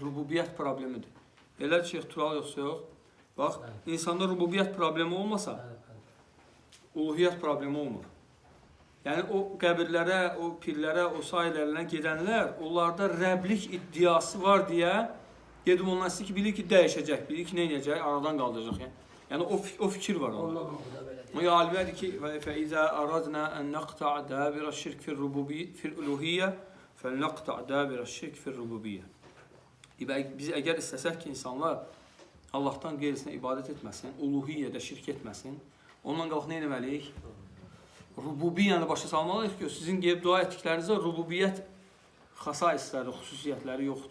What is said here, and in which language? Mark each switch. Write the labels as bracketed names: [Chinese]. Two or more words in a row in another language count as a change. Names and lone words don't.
[Azerbaijani] Rububiyyət problemidir. Elə Şeyx Tural yoxsa yox? Bax, insanda rububiyyət problemi olmasa, uluhiyyət problemi olmur. Yəni o qəbirlərə, o pirlərə, o sairələrlə gedənlər, onlarda rəblik iddiası var deyə gedib ondan istəyir ki, bilir ki, dəyişəcək, bilir ki, nə edəcək, aradan qaldıracaq. Yəni o fikir var onda. Ondan burada belə deyir. O alimlər ki, [Arabic] فَإِذَا أَرَدْنَا أَنْ نَقْتَعْ دَابِرَ الشِّرْكِ فِي الْأُلُوهِيَّةِ فَلْنَقْتَعْ دَابِرَ الشِّرْكِ فِي الرُّبُوبِيَّةِ. [Azerbaijani] Biz əgər istəsək ki, insanlar Allahdan qeyrisinə ibadət etməsin, uluhiyyədə şirk etməsin, ondan qalx nə etməliyik? Rububiyyəni başa salmalıyıq ki, sizin qeyb dua etdiklərinizdə rububiyyət xasaisləri, xüsusiyyətləri yoxdur.